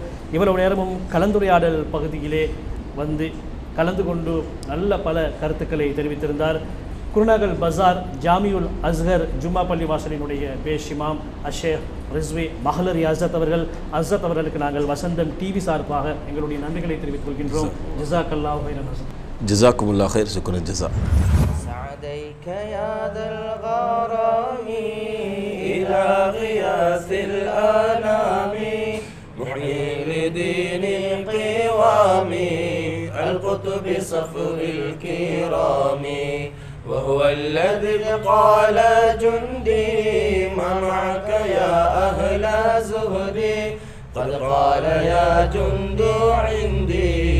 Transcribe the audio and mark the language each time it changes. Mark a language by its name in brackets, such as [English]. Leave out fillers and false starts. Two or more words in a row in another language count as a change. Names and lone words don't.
[Tamil] இவ்வளவு நேரமும் கலந்துரையாடல் பகுதியிலே வந்து கலந்து கொண்டு நல்ல பல கருத்துக்களை தெரிவித்திருந்தார். குருநாகல் பஜார் ஜாமியுல் அஸ்ஹர் ஜும்மா பள்ளி வாசலினுடைய பேஷ் இமாம் அஷேக் ரிஸ்வி மஹலரி ஹஸ்ரத் அவர்கள். ஹஸ்ரத் அவர்களுக்கு நாங்கள் வசந்தம் டிவி சார்பாக எங்களுடைய நன்றிகளை தெரிவித்துக் கொள்கின்றோம். [Arabic] جزاك الله خيرا. جزاكم الله خير، شكرا جزا. سعديك يا ذا الغرام إلى غياث الأنام محيي لدين القوام القطب صفر الكرام وهو الذي قال جندي ما معك يا أهل زهدي قد قال يا جند عندي